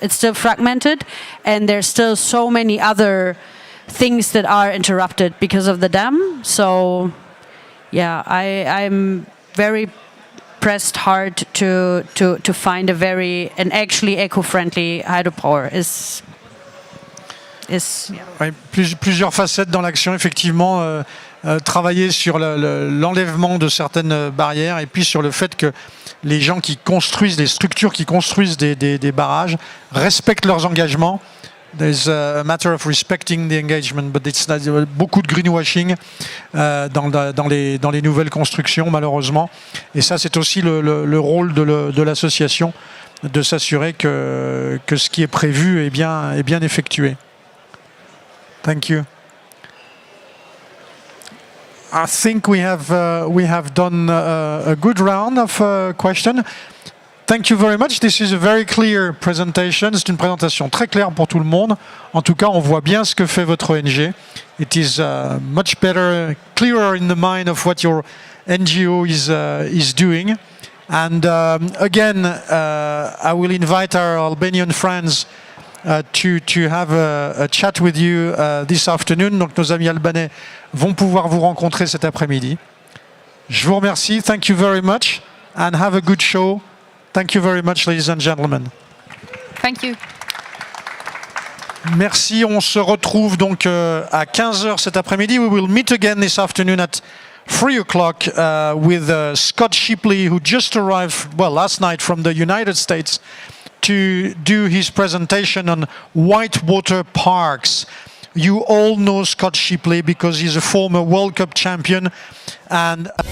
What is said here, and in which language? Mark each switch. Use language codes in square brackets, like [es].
[en] It's still fragmented, and there's still so many other things that are interrupted because of the dam. So yeah, I'm very pressed hard to find an actually eco-friendly hydropower. [fr] Ouais, plusieurs facettes dans l'action, effectivement. Travailler sur l'enlèvement de certaines barrières, et puis sur le fait que les gens qui construisent, les structures qui construisent des barrages respectent leurs engagements. [en] There's a matter of respecting the engagement, but it's [fr] beaucoup de greenwashing dans les nouvelles constructions, malheureusement. Et ça, c'est aussi le rôle de l'association, de s'assurer que ce qui est prévu est bien effectué. [en] Thank you. I think we have done a good round of questions. Thank you very much. This is a very clear presentation. [fr] C'est une présentation très claire pour tout le monde. En tout cas, on voit bien ce que fait votre ONG. [en] It is much better, clearer in the mind of what your NGO is doing. And again, I will invite our Albanian friends to have a chat with you this afternoon. [fr] Donc nos amis albanais vont pouvoir vous rencontrer cet après-midi. Je vous remercie. [en] Thank you very much and have a good show. Thank you very much, ladies and gentlemen. Thank you. [fr] Merci. On se retrouve donc à 15h cet après-midi. [en] We will meet again this afternoon at 3 o'clock with Scott Shipley, who just arrived, last night from the United States, to do his presentation on whitewater parks. You all know Scott Shipley because he's a former World Cup champion and